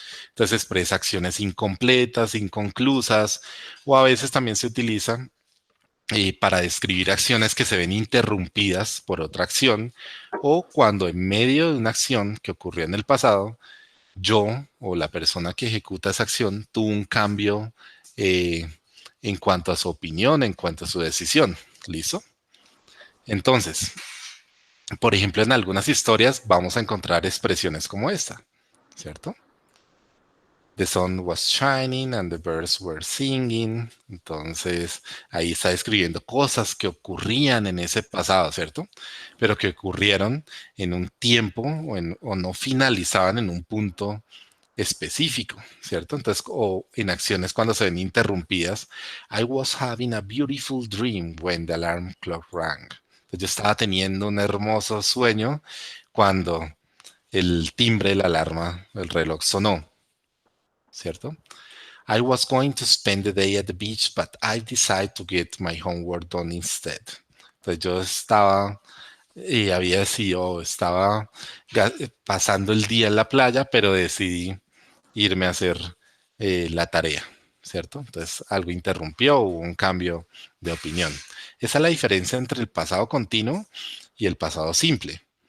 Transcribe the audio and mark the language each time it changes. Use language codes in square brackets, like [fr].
[es] Entonces expresa acciones incompletas, inconclusas, o a veces también se utiliza para describir acciones que se ven interrumpidas por otra acción, o cuando en medio de una acción que ocurrió en el pasado, yo o la persona que ejecuta esa acción tuvo un cambio eh, en cuanto a su opinión, en cuanto a su decisión. ¿Listo? Entonces, por ejemplo, en algunas historias vamos a encontrar expresiones como esta, ¿cierto? [en] The sun was shining and the birds were singing. [es] Entonces, ahí está describiendo cosas que ocurrían en ese pasado, ¿cierto? Pero que ocurrieron en un tiempo o no finalizaban en un punto específico, ¿cierto? Entonces, o en acciones cuando se ven interrumpidas. [en] I was having a beautiful dream when the alarm clock rang. [es] Entonces, yo estaba teniendo un hermoso sueño cuando el timbre de la alarma, el reloj sonó, ¿cierto? [en] I was going to spend the day at the beach, but I decided to get my homework done instead. [es] Entonces yo estaba, había decidido, estaba pasando el día en la playa, pero decidí irme a hacer la tarea, ¿cierto? Entonces algo interrumpió, hubo un cambio de opinión. Esa es la diferencia entre el pasado continuo y el pasado simple.